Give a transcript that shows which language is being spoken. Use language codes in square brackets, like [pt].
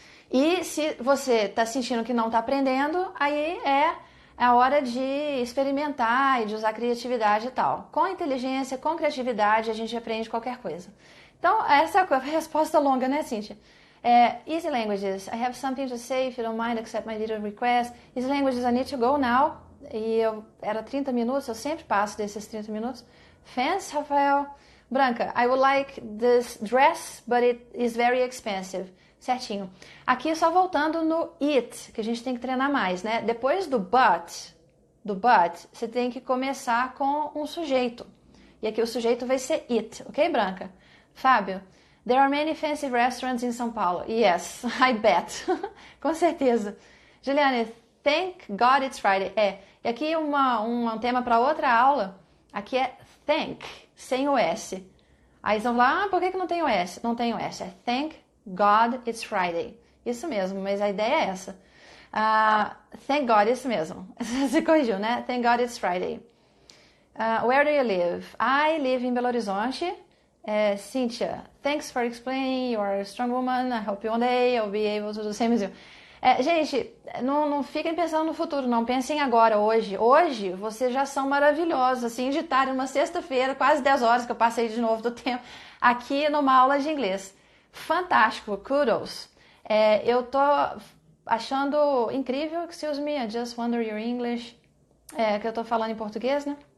[pt] E se você está sentindo que não está aprendendo, aí é a hora de experimentar e de usar criatividade e tal. Com inteligência, com criatividade, a gente aprende qualquer coisa. Então, essa é a resposta longa, né, Cíntia? [en] Easy languages. I have something to say. If you don't mind, accept my little request. Easy languages, I need to go now. [pt] E era 30 minutos, eu sempre passo desses 30 minutos. [en] Fence, Rafael. Branca, I would like this dress, but it is very expensive. [pt] Certinho. Aqui só voltando no it, que a gente tem que treinar mais, né? Depois do but, você tem que começar com um sujeito. E aqui o sujeito vai ser it, ok, Branca? [en] Fábio, there are many fancy restaurants in São Paulo. Yes, I bet. [pt] Com certeza. [en] Juliane, thank God it's Friday. [pt] E aqui um tema para outra aula. Aqui é thank, sem o S. Aí eles vão falar, por que não tem o S? Não tem o S, é [en] thank God it's Friday. [pt] Isso mesmo, mas a ideia é essa. [en] Thank God, [pt] isso mesmo. Você corrigiu, né? [en] Thank God it's Friday. Where do you live? I live in Belo Horizonte. Cynthia, thanks for explaining. You are a strong woman. I hope one day I'll be able to do the same as you. [pt] Gente, não fiquem pensando no futuro, não. Pensem agora, hoje. Hoje, vocês já são maravilhosos, assim, de estar uma sexta-feira, quase 10 horas que eu passei de novo do tempo, aqui numa aula de inglês. Fantástico, kudos. Eu tô achando incrível, [en] excuse me, I just wonder your English, [pt] que eu tô falando em português, né?